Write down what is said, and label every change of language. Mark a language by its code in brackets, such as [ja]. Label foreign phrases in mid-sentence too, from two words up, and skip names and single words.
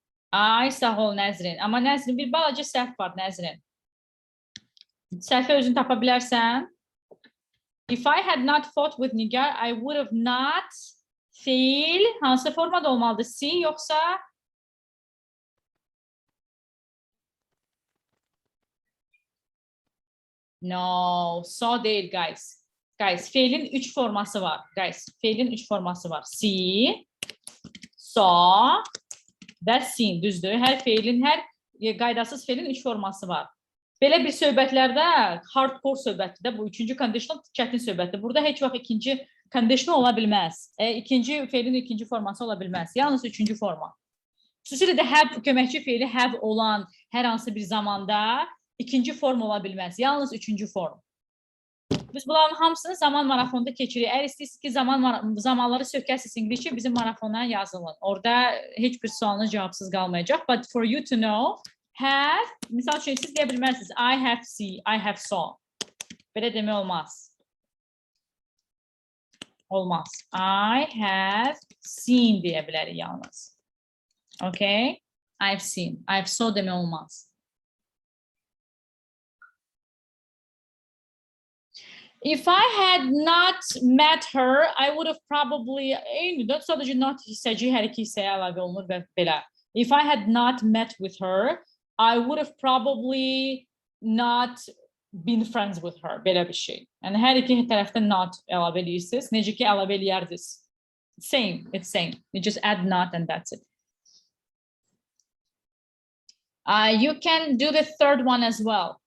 [az] Ay sağ ol Nəzrin. Amma Nəzrin bir balaca səhv var Nəzrin. Səhvi özün tapa bilərsən. [en] If I had not fought with Nigar, I would have not fail. [az] Hansı formada olmalıdır? C yoksa no, so değil guys. Guys, fail'in 3 forması var. Guys, fail'in 3 forması var. [en] C, so, that's seen, [az] düzdür. Hər fail'in, hər qaydasız fail'in 3 forması var. Belə bir söhbətlərdə, hardcore söhbətdə, bu üçüncü conditional çətin söhbətdir. Burada heç vaxt ikinci conditional ola bilməz. İkinci fail'in ikinci forması ola bilməz. Yalnız üçüncü forma. Xüsusilə də have, köməkçi faili have olan hər hansı bir zamanda ikinci form ola bilməz. Yalnız üçüncü form. Biz bunların hamısını zaman marafonda keçirik. Əgər istəyirsiniz ki, zamanları sökəsiniz İngilizcə, bizim marafondan yazılın. Orada heç bir sualınız cavabsız qalmayacaq. [en] But for you to know, have, [az] misal üçün siz deyə bilmərsiniz. [en] I have see, I have saw. [az] Belə demək olmaz. Olmaz. [en] I have seen [az] deyə bilərik yalnız. [en] Okay? I've seen. I've saw [az] demək olmaz. [en] If I had not met her, I would have probably, [az] sadəcə not hissəci hər iki hissəyə əlavə olunur və belə. [en] If I had not met with her, I would have probably not been friends with her. [az] Belə bir şey. Yəni hər iki tərəfdən not əlavə edirsiniz. Necə ki əlavə edərdiniz. [en] Same, it's same. You just add not and that's it. You can do the third one as well.